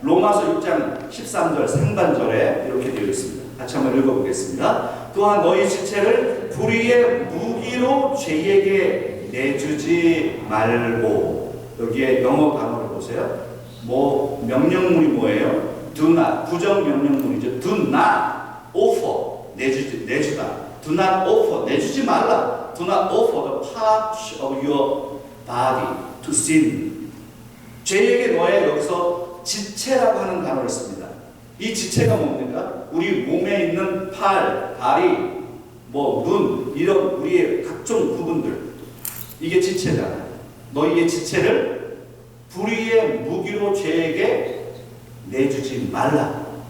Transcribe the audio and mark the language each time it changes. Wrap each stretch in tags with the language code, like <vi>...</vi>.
<ko>로마서 6장 13절 상반절에 이렇게 되어 있습니다. 같이 한번 읽어보겠습니다. 또한 너희 지체를 불의의 무기로 죄에게 내주지 말고. 여기에 영어 단어를 보세요. 명령문이 뭐예요?</ko> <en>Do not,</en> <ko>부정 명령문이죠.</ko> <en>Do not offer,</en> <ko>내주다.</ko> <en>Do not offer,</en> <ko>내주지 말라.</ko> <en>Do not offer the part of your body to sin.</en> <ko>죄에게 너의 여기서 지체라고 하는 단어를 씁니다. 이 지체가 뭡니까? 우리 몸에 있는 팔, 다리, 눈, 이런 우리의 각종 부분들. 이게 지체잖아요. 너희의 지체를 불의의 무기로 죄에게 내주지 말라.</ko>